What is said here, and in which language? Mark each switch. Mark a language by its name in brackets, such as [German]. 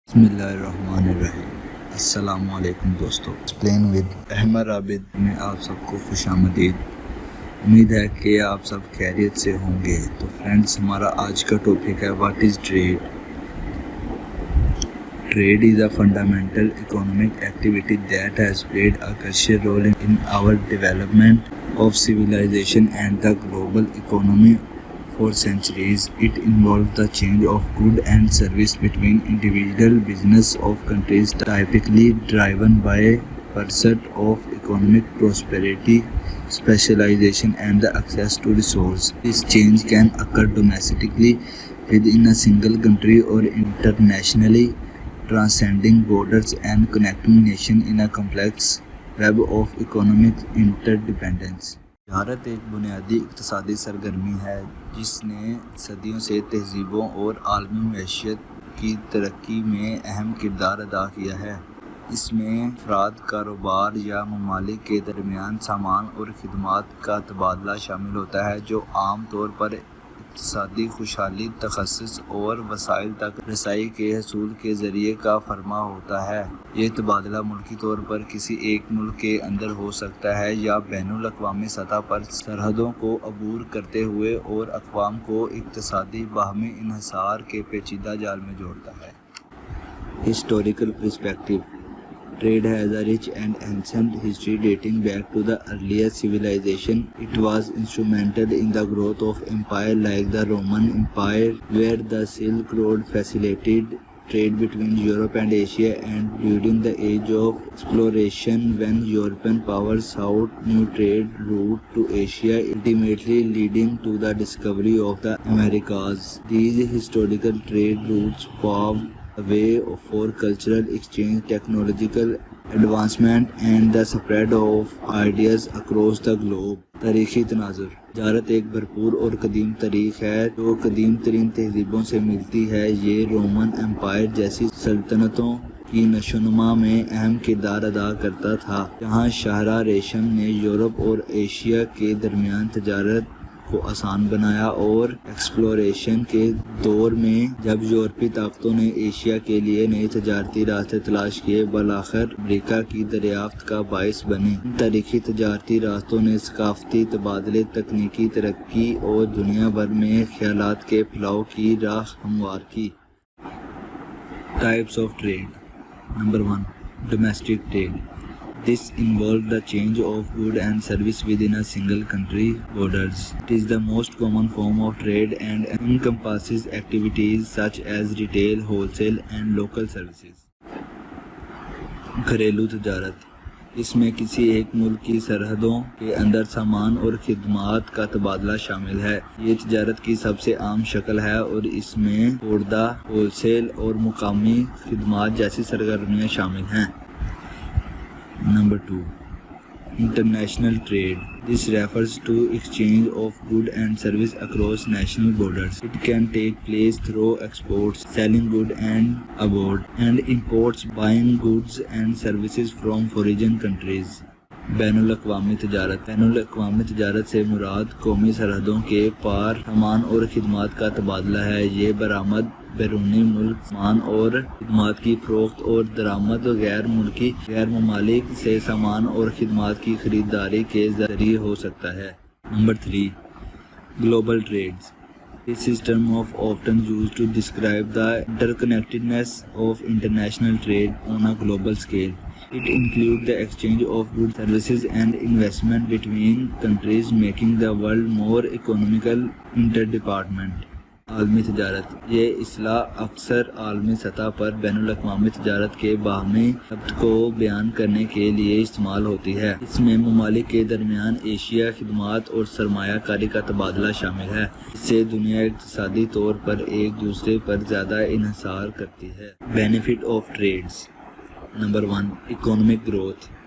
[Urdu] بسم اللہ الرحمن الرحیم۔ السلام علیکم دوستو، ایکسپلین ود احمد عابد میں آپ سب کو خوش آمدید۔ امید ہے کہ آپ سب خیریت سے ہوں گے۔ تو فرینڈز، ہمارا آج کا ٹاپک ہے [English] What is trade. Trade is a fundamental economic activity that has played a crucial role in our development of civilization and the global economy for centuries. It involves the exchange of goods and services between individual business of countries, typically driven by pursuit of economic prosperity, specialization, and the access to resources. This change can occur domestically within a single country or internationally, transcending borders and connecting nations in a complex web of economic interdependence. [Urdu] تجارت ایک بنیادی اقتصادی سرگرمی ہے جس نے صدیوں سے تہذیبوں اور عالمی معیشت کی ترقی میں اہم کردار ادا کیا ہے۔ اس میں افراد، کاروبار یا ممالک کے درمیان سامان اور خدمات کا تبادلہ شامل ہوتا ہے، جو عام طور پر اقتصادی خوشحالی، تخصص اور وسائل تک رسائی کے حصول کے ذریعے کا فرما ہوتا ہے۔ یہ تبادلہ ملکی طور پر کسی ایک ملک کے اندر ہو سکتا ہے یا بین الاقوامی سطح پر سرحدوں کو عبور کرتے ہوئے، اور اقوام کو اقتصادی باہمی انحصار کے پیچیدہ جال میں جوڑتا ہے۔ [English] Historical perspective. Trade has a rich and ancient history dating back to the earliest civilization. It was instrumental in the growth of empires like the Roman Empire, where the Silk Road facilitated trade between Europe and Asia, and during the age of exploration when European powers sought new trade routes to Asia, ultimately leading to the discovery of the Americas. These historical trade routes paved the way for cultural exchange, technological advancement, and the spread of ideas across the globe. [Urdu] تاریخی تناظر۔ تجارت ایک بھرپور اور قدیم تاریخ ہے جو قدیم ترین تہذیبوں سے ملتی ہے۔ یہ رومن امپائر جیسی سلطنتوں کی نشوونما میں اہم کردار ادا کرتا تھا، جہاں شاہراہ ریشم نے یورپ اور ایشیا کے درمیان تجارت کو آسان بنایا، اور ایکسپلوریشن کے دور میں جب یورپی طاقتوں نے ایشیا کے لیے نئے تجارتی راستے تلاش کیے، بالآخر امریکہ کی دریافت کا باعث بنے۔ ان تاریخی تجارتی راستوں نے ثقافتی تبادلے، تکنیکی ترقی اور دنیا بھر میں خیالات کے پھیلاؤ کی راہ ہموار کی۔ [English] Types of trade. Number 1، domestic trade. This involves the change of goods and service within a single country borders. It is the most common form of trade and encompasses activities such as retail, wholesale, and local services. [Urdu] گھریلو تجارت۔ اس میں کسی ایک ملک کی سرحدوں کے اندر سامان اور خدمات کا تبادلہ شامل ہے۔ یہ تجارت کی سب سے عام شکل ہے، اور اس میں خوردہ، ہول سیل اور مقامی خدمات جیسی سرگرمیاں شامل ہیں۔ [English] Number 2, international trade. This refers to exchange of goods and service across national borders. It can take place through exports, selling goods and abroad, and imports, buying goods and services from foreign countries. [Urdu] بین الاقوامی تجارت۔ بین الاقوامی تجارت سے مراد قومی سرحدوں کے پار سامان اور خدمات کا تبادلہ ہے۔ یہ برآمد، بیرونی ملک سامان اور خدمات کی فروخت، اور درآمد غیر ملکی، غیر ممالک سے سامان اور خدمات کی خریداری کے ذریعے ہو سکتا ہے۔ Number 3، [English] Global trades. This is term often used to describe the interconnectedness of international trade on a global scale. It includes the exchange of goods, services, and investment between countries, making the world more economical interdependent. [Urdu] عالمی تجارت۔ یہ اصطلاح اکثر عالمی سطح پر بین الاقوامی تجارت کے باہمی ربط کو بیان کرنے کے لیے استعمال ہوتی ہے۔ اس میں ممالک کے درمیان اشیاء، خدمات اور سرمایہ کاری کا تبادلہ شامل ہے۔ اس سے دنیا اقتصادی طور پر ایک دوسرے پر زیادہ انحصار کرتی ہے۔ [English] Benefit of trades. Number 1، economic growth.